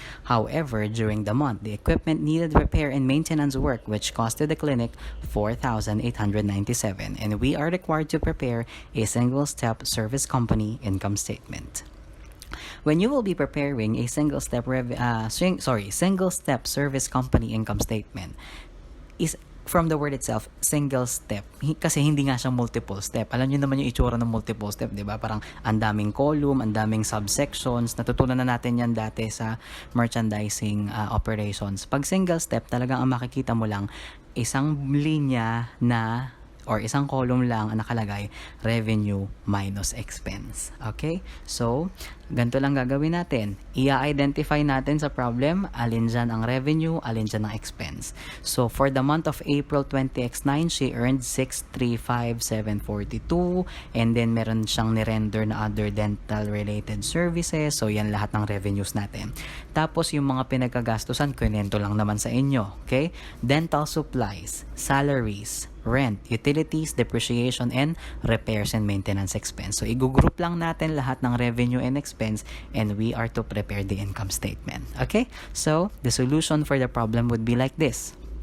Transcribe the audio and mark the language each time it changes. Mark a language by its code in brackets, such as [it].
[en] However, during the month, the equipment needed repair and maintenance work which costed the clinic 4,897, and we are required to prepare a single-step service company income statement. When you will be preparing a single-step single-step service company income statement, is from the word itself, single step. [tl] Kasi hindi nga siya multiple step. Alam niyo naman yung itsura ng multiple step, di ba? Parang ang daming column, ang daming subsections. Natutunan na natin yan dati sa merchandising operations. Pag single step, talagang ang makikita mo lang isang linya na or isang column lang ang nakalagay, revenue minus expense. Okay? So, ganito lang gagawin natin. I-identify natin sa problem, alin dyan ang revenue, alin dyan ang expense. [en] So, for the month of April 20x9, she earned 635,742, and then [tl] meron siyang nirender na [en] other dental-related services. [tl] So, yan lahat ng revenues natin. Tapos, yung mga pinagkagastusan, kunento lang naman sa inyo. Okay? [en] Dental supplies, salaries, rent, utilities, depreciation, and repairs and maintenance expense. So, [tl] i-group lang natin lahat ng [en] revenue and expense, and we are to prepare the income statement. Okay? So, the solution for the problem would be like this.